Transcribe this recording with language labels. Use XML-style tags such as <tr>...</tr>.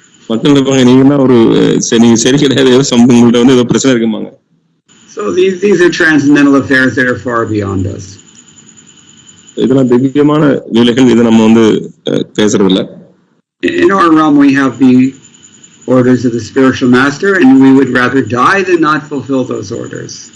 <ta>மக்கள் நினைப்பாங்க நீங்க நீங்க சரி கிடையாது, உங்கள்ட்ட ஏதோ பிரச்சனை இருக்குமாங்க.</ta> <en>So these are transcendental affairs that are far beyond us.</en> <ta>இதெல்லாம் திவ்யமான வேலைகள், இதை நம்ம பேசுறது இல்ல.</ta> <en>In our realm we have the orders of the spiritual master, and we would rather die than not fulfill those orders.</en>